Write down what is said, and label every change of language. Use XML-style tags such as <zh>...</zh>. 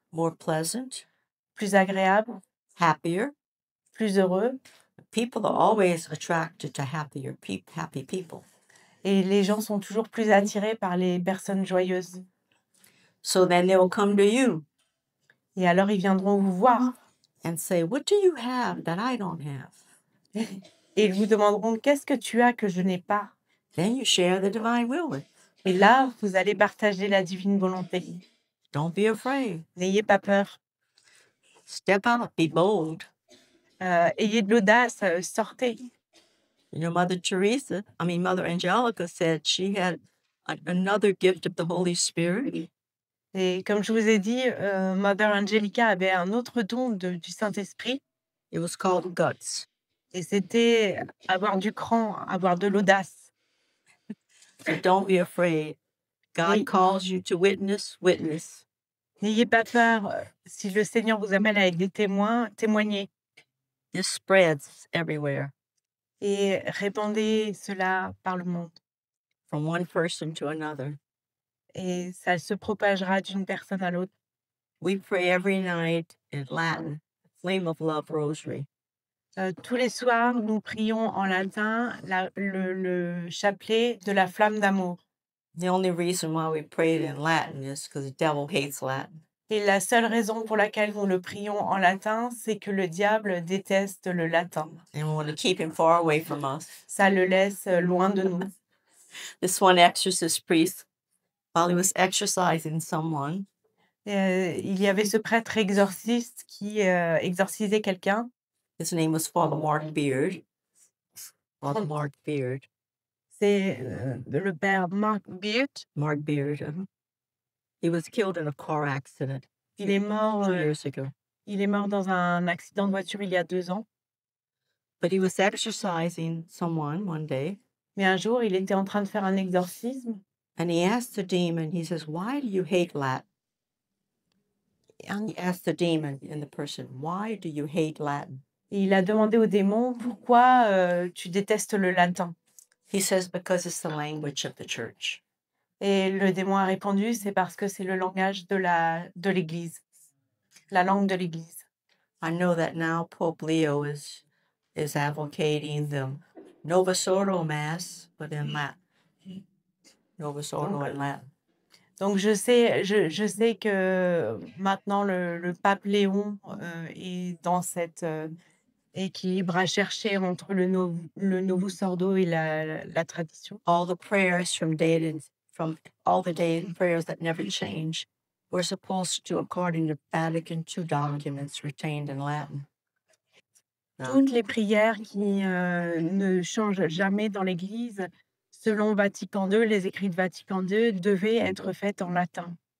<en>more pleasant,</en> <fr>plus agréable,</fr> <en>happier.</en> <fr>plus heureux.</fr> <en>People are always attracted to happy people.</en> <fr>Et les gens sont toujours plus attirés par les personnes joyeuses.</fr> <en>So then they will come to you</en> <fr>Et alors, ils viendront vous voir</fr> <en>and say, "What do you have that I don't have?"</en> <fr>et ils vous demanderont « Qu'est-ce que tu as que je n'ai pas ?»</fr> <en>Then you share the divine will with.</en> <fr>Et là, vous allez partager la divine volonté.</fr> <en>Don't be afraid.</en> <fr>N'ayez pas peur.</fr> <en>Step out, be bold.</en> <fr>Ayez de l'audace, sortez.</fr> <en>You know, Mother Angelica said she had another gift of the Holy Spirit.</en> <fr>Et comme je vous ai dit, Mother Angelica avait un autre don du Saint-Esprit.</fr> <en>It was called guts.</en> <fr>Et c'était avoir du cran, avoir de l'audace.</fr> <en>So don't be afraid. God</en> <fr>Oui.</fr> <en>calls you to witness.</en> <fr>N'ayez pas peur. Si le Seigneur vous appelle à être des témoins, témoignez.</fr> <en>This spreads everywhere,</en> <fr>Et répandez cela par le monde.</fr> <en>from one person to another.</en> <fr>Et ça se propagera d'une personne à l'autre.</fr> <en>We pray every night in Latin, Flame of Love Rosary.</en> <fr>Tous les soirs, nous prions en latin le chapelet de la flamme d'amour.</fr> <en>The only reason why we pray it in Latin is because the devil hates Latin.</en> <fr>Et la seule raison pour laquelle nous le prions en latin, c'est que le diable déteste le latin.</fr> <en>And we want to keep him far away from us.</en> <fr>Ça le laisse loin de nous.</fr> <en>This one exorcist priest, while he was exorcising someone,</en> <fr>Il y avait ce prêtre exorciste qui exorcisait quelqu'un.</fr> <en>his name was Father Mark Beard. Father Mark Beard.</en> <fr>C'est le père Mark Beard. Mark Beard.</fr> <en>He was killed in a car accident</en> <fr>Il est mort,</fr> <en>2 years ago.</en> <fr>il est mort dans un accident de voiture il y a 2 ans.</fr> <en>But he was exorcising someone one day,</en> <fr>Mais un jour, il était en train de faire un exorcisme.</fr> <en>and he asked the demon, he says, "Why do you hate Latin?" He asked the demon in the person, "Why do you hate Latin?"</en> <fr>Et il a demandé au démon, pourquoi tu détestes le latin?</fr> <en>He says, "Because it's the language of the church."</en> <fr>Et le démon a répondu, c'est parce que c'est le langage de l'Église, la langue de l'Église.</fr> <en>I know that now Pope Leo is advocating the Novus Ordo Mass, but in Latin. Novus Ordo in Latin.</en> <fr>Donc je sais que maintenant le pape Léon est dans cet équilibre à chercher entre le Novus Ordo et la tradition.</fr> <en>All the prayers from all the daily prayers that never change, we're supposed to, according to Vatican II documents, retained in Latin.</en> <fr>Toutes les prières qui ne changent jamais dans l'Église, selon Vatican II, les écrits de Vatican II devaient être faites en latin.</fr>